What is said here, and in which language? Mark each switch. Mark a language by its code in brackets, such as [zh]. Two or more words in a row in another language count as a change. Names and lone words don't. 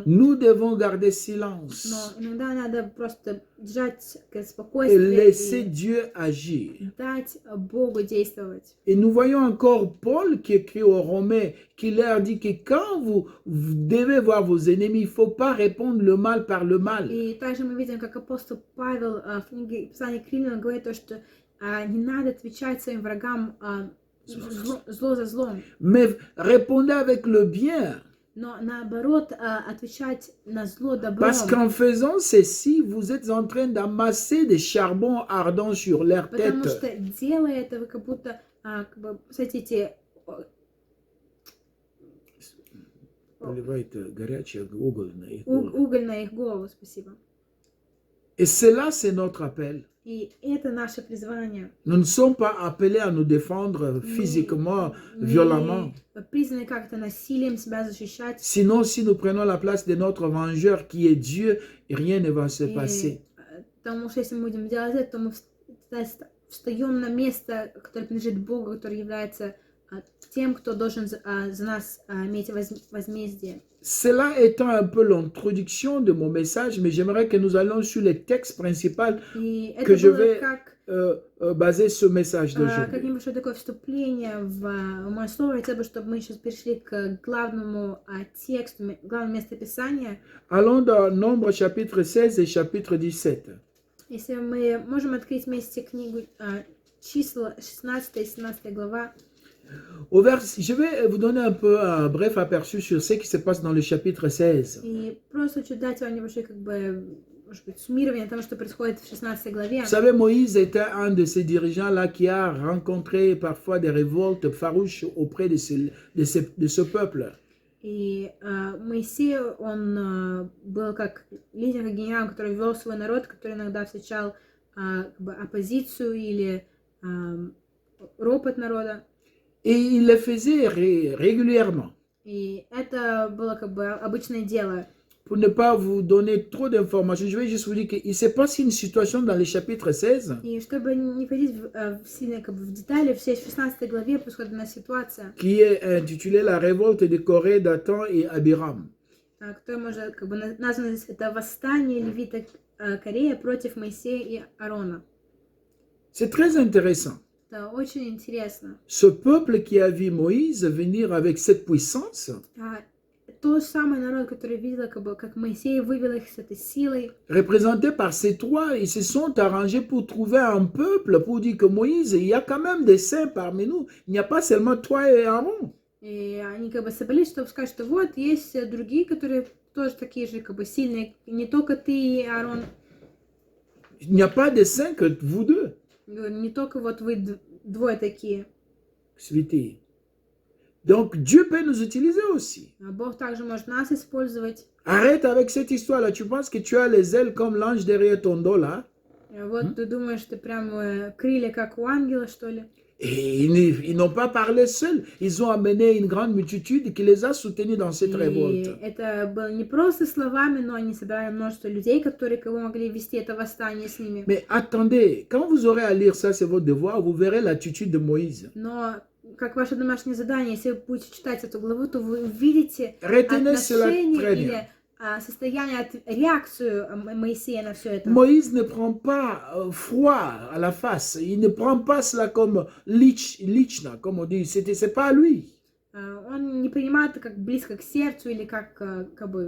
[fr] Nous devons garder silence [ru] Но иногда надо просто держать [fr] et [ru] спокойствие [fr] laisser [ru] и [fr] Dieu agir. [ru] дать Богу действовать. [fr] Et nous voyons encore Paul qui écrit aux Romains, qui leur dit que quand vous devez voir vos ennemis, il ne faut pas répondre le mal par le mal. [ru] И также мы видим, как апостол Павел в книге Писания к Римлянам говорит, что не надо отвечать своим врагам зло за злом. [fr] Mais répondez avec le bien. [ru] Но наоборот, отвечать на зло добром. [fr] Parce qu'en faisant ceci, vous êtes en train d'amasser des charbons ardents sur leur [ru] Потому [fr] tête. [ru] что, делая это, вы как будто, кстати, Поливает горячий уголь на их уголь на их голову, спасибо. [fr] Et cela, c'est notre appel. [ru] И это наше призвание. [fr] Nous ne sommes pas appelés à nous défendre physiquement, violemment. [ru] Мы призваны как-то насилием себя защищать. [fr] Sinon, si nous prenons la place de notre vengeur qui est Dieu, rien ne va se passer. [ru] Потому что если мы будем делать это, то мы встаем на место, которое принадлежит Богу, который является тем, кто должен за нас иметь возмездие. [fr] Cela étant un peu l'introduction de mon message, mais j'aimerais que nous allions sur les textes principaux que je vais baser ce message d'aujourd'hui. [ru] Как небольшое такое вступление в мое слово, я хотела бы, чтобы мы сейчас перешли к главному тексту, главному местописанию. [fr] Allons dans Nombre chapitre 16 et chapitre 17. [ru] Если мы можем открыть вместе книгу числа 16 и 17 глава. [fr] Je vais vous donner un peu un bref aperçu sur ce qui se passe dans le chapitre 16. [ru] И просто хочу дать вам небольшое, может быть, суммирование того, что происходит в 16 главе. [fr] Vous savez, Moïse était un de ces dirigeants-là qui a rencontré parfois des révoltes farouches auprès de ce peuple. [ru] И Моисей, он был как лидер, как генерал, который вел свой народ, который иногда встречал оппозицию или ропот народа. [fr] Et il le faisait régulièrement. [ru] И это было обычное дело. [fr] Pour ne pas vous donner trop d'informations, je vais juste vous dire qu'il s'est passé une situation dans le chapitre 16. [ru] И чтобы не входить сильно в детали, в 16 главе происходит одна ситуация. [fr] Qui est intitulée La révolte de Corée, Dathan et Abiram. [ru] Которая может названа здесь это восстание левита Корея против Моисея и Аарона. [fr] C'est très intéressant. [ru] Это очень интересно. [fr] Ce peuple qui a vu Moïse venir avec cette puissance, [ru] тот самый народ, который видел, как Моисей вывел их с этой силой, [fr] représenté par ces trois, ils se sont arrangés pour trouver un peuple, pour dire que Moïse, il y a quand même des saints parmi nous, il n'y a pas seulement toi et Aaron. [ru] И они собрались, чтобы сказать, что вот есть другие, которые тоже такие же сильные, не только ты и Аарон. [fr] Il n'y a pas de saints que vous deux. [ru] Не только вот вы двое такие. Святые. [fr] Donc, Dieu peut nous utiliser aussi. [ru] Бог также может нас использовать. [fr] Arrête avec cette histoire-là. Tu penses que tu as les ailes comme l'ange derrière ton dos, là? [ru] Вот ты думаешь, ты прям крылья как у ангела, что ли? [fr] Et ils n'ont pas parlé seuls. Ils ont amené une grande multitude qui les a soutenus dans cette [ru] И [fr] révolte. [ru] это было не просто словами, но они собрали множество людей, кого могли вести это восстание с ними. [fr] Mais attendez, quand vous aurez à lire ça, c'est votre devoir, vous verrez l'attitude de Moïse. [ru] Но как ваше домашнее задание, если вы будете читать эту главу, то вы увидите [fr] Retenez cela [ru] отношение [fr] très bien. [ru] или состояние, реакцию Моисея на все это. [fr] Moïse ne prend pas froid à la face. Il ne prend pas cela comme lichna, comme on dit. C'est pas à lui. [ru] Он не принимает это как близко к сердцу или как бы